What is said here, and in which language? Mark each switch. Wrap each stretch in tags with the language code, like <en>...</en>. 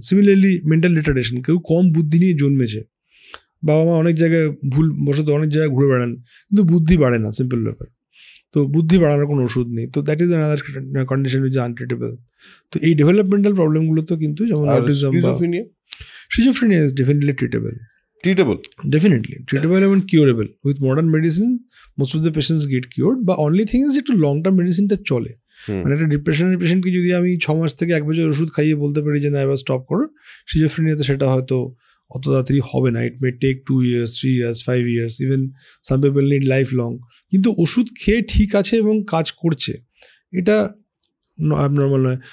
<bn>Similarly mental retardation, কেউ কম বুদ্ধি নিয়ে জন্মেছে, বাবা মা অনেক জায়গায় ভুল বশত অনেক জায়গায় ঘুরে বেড়ান, কিন্তু বুদ্ধি বাড়ে না, সিম্পল ব্যাপার। তো বুদ্ধি বাড়ানোর কোনো ওষুধ নেই, তো</bn> <en>That is another condition which untreatable.</en> <bn>তো এই ডেভেলপমেন্টাল প্রবলেমগুলো তো কিন্তু যেমন অটিজম বা schizophrenia</bn> <en>is definitely treatable. Definitely treatable এবং curable with modern medicine. Most of the patients get cured, but only thing is</en> <bn>একটু লং টার্ম মেডিসিনটা চলে। মানে একটা ডিপ্রেশনের পেশেন্টকে যদি আমি 6 মাস থেকে 1 বছর ওষুধ খাইয়ে বলতে পারি যে না এবার স্টপ করো, schizophreniaতে সেটা হয়তো অত তাড়াতাড়ি হবে না।</bn> <en>It may take 2 years, 3 years, 5 years, even some people need life long.</en> <bn>কিন্তু ওষুধ খেয়ে ঠিক আছে এবং কাজ করছে, এটা অ্যাবনর্মাল নয়।</bn>